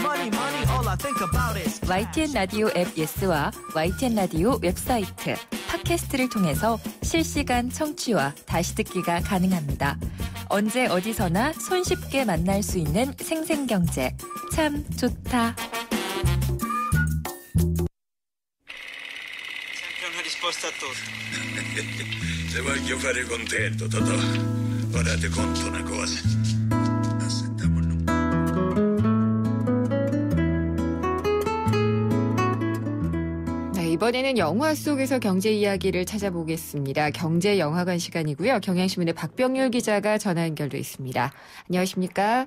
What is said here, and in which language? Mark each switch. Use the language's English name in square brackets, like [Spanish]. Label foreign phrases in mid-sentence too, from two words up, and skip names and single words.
[Korean] YTN 라디오 앱 예스와 YTN 라디오 웹사이트, 팟캐스트를 통해서 실시간 청취와 다시 듣기가 가능합니다. 언제 어디서나 손쉽게 만날 수 있는 생생경제. 참 좋다. [Italian] Se voglio fare contento, Totò. Ora ti conto una cosa. [Korean] 이번에는 영화 속에서 경제 이야기를 찾아보겠습니다. 경제 영화관 시간이고요. 경향신문의 박병률 기자가 전화 연결돼 있습니다. 안녕하십니까?